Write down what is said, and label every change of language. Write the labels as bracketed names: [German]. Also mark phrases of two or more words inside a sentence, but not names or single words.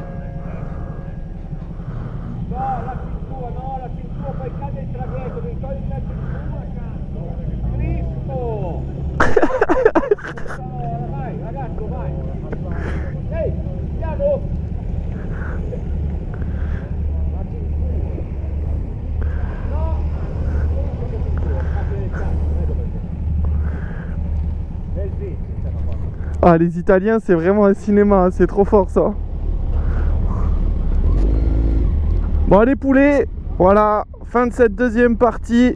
[Italian] No, la cintura, poi cade il traghetto, devi togliere la cintura, cazzo! Cristo! Vai, ragazzo, vai! Ehi, andiamo! La cintura! No! [French] Ah, les Italiens, c'est vraiment un cinéma, c'est trop fort ça. Bon, les poulets, voilà, fin de cette deuxième partie.